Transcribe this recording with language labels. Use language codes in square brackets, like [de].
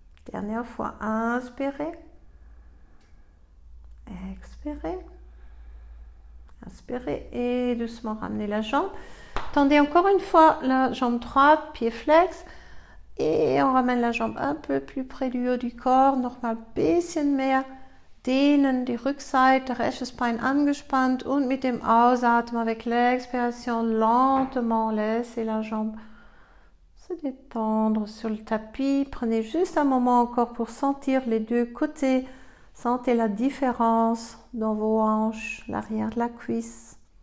[fr] Dernière fois. Inspirez. Expirez. Inspirez et doucement ramenez la jambe. Tendez encore une fois la jambe droite, pied flex. Et on ramène la jambe un peu plus près du haut du corps. [de] Nochmal ein bisschen mehr dehnen, die Rückseite, rechtes Bein angespannt. Und mit dem Ausatmen, [fr] avec l'expiration, lentement, laissez la jambe se détendre sur le tapis. Prenez juste un moment encore pour sentir les deux côtés. Sentez la différence dans vos hanches, l'arrière de la cuisse.